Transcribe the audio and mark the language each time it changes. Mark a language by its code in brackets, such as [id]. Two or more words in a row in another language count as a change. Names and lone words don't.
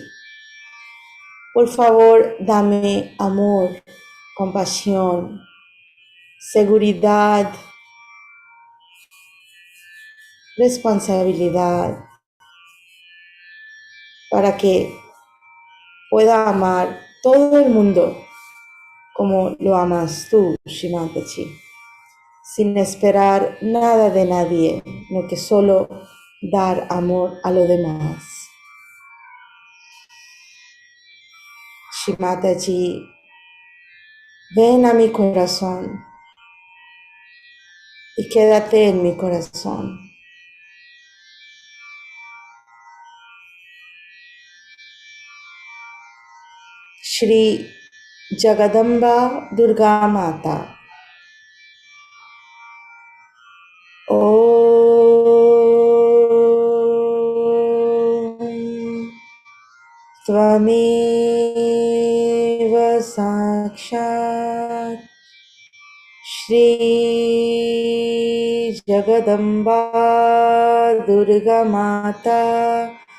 [es] Por favor, dame amor, compasión, seguridad, responsabilidad, para que pueda amar todo el mundo como lo amas tú, Shimatachi, sin esperar nada de nadie, no que solo dar amor a los demás. Shimatachi, ven a mi corazón y quédate en mi corazón. Shri Jagadamba Durga Mata. [sa] ॐ त्वमेव साक्षात् श्री जगदम्बा दुर्गा माता